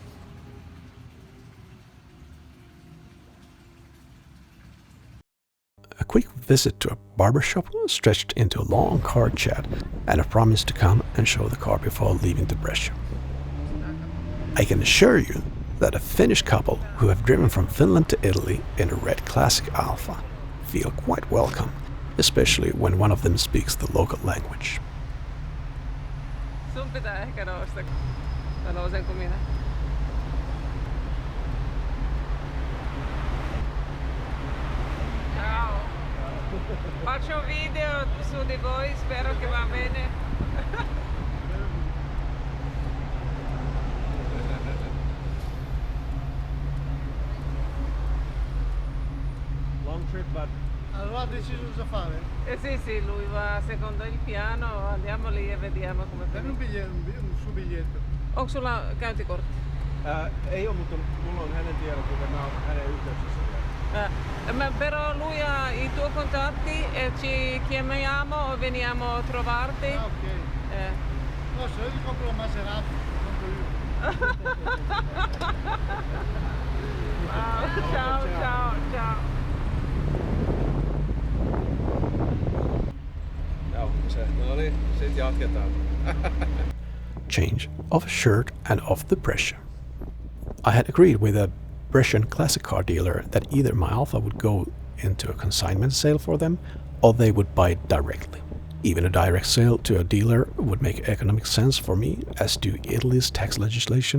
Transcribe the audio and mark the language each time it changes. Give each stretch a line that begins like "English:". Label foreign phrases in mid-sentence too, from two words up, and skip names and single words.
English: A quick visit to a barbershop stretched into a long car chat and a promise to come and show the car before leaving to Brescia. I can assure you that a Finnish couple who have driven from Finland to Italy in a red classic Alfa feel quite welcome, especially when one of them speaks the local language.
Finnish: Sun pitää ehkä nousta. Mä nousenko minä?
Italian: Ciao. Faccio un video su di voi, spero che va bene.
English: Long trip, but
Italian: Allora ha deciso cosa fare? Sì, lui va secondo il piano, andiamo lì e vediamo come Dammi un suo biglietto.
Finnish: Onko sulla käyntikortti? ei ole, mutta mulla on hänen tiedot, joten mä oon hänen yhteyksissä vielä.
Italian: Però lui ha i tuoi contatti e ci chiamiamo o veniamo a trovarti. Ah, ok. No, se io gli compro la Maserati, compro io. Ciao.
Finnish: No niin, sit jatketaan.
English: Change of shirt and of the Brescia. I had agreed with a Brescian classic car dealer that either my Alfa would go into a consignment sale for them or they would buy it directly. Even a direct sale to a dealer would make economic sense for me, as do Italy's tax legislation.